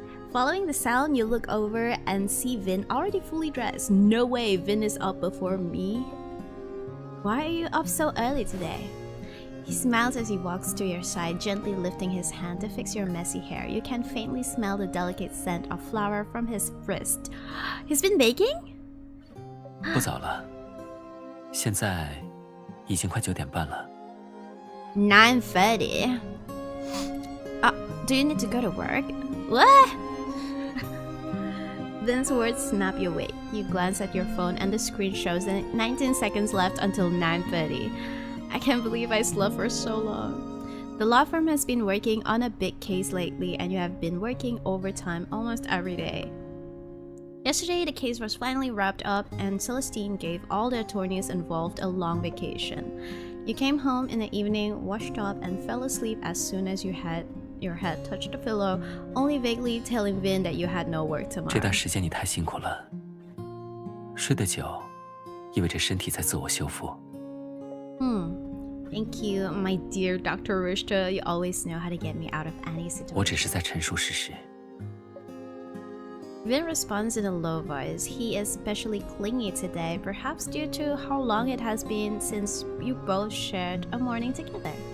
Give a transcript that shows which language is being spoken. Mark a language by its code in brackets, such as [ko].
[en] Following the sound, you look over and see Vin already fully dressed. No way, Vin is up before me. Why are you up so early today? He smiles as he walks to your side, gently lifting his hand to fix your messy hair. You can faintly smell the delicate scent of flour from his wrist. He's been baking? [zh] 不早了，现在已经快9点半了。 [en] 9:30. Do you need to go to work? What? Vin's words snap you awake. You glance at your phone and the screen shows that 19 seconds left until 9:30. I can't believe I slept for so long. The law firm has been working on a big case lately, and you have been working overtime almost every day. Yesterday, the case was finally wrapped up, and Celestine gave all the attorneys involved a long vacation. You came home in the evening, washed up, and fell asleep as soon as your head touched the pillow, only vaguely telling Vin that you had no work [zh] 这 [en] tomorrow. [zh] 段时间你太辛苦了，睡得久，意味着身体在自我修复。 [en] Thank you, my dear Dr. Rishta. You always know how to get me out of any [zh] 我只是在陈述事实。 [en] Vin responds in a low voice. He is especially clingy today, perhaps due to how long it has been since you both shared a morning together.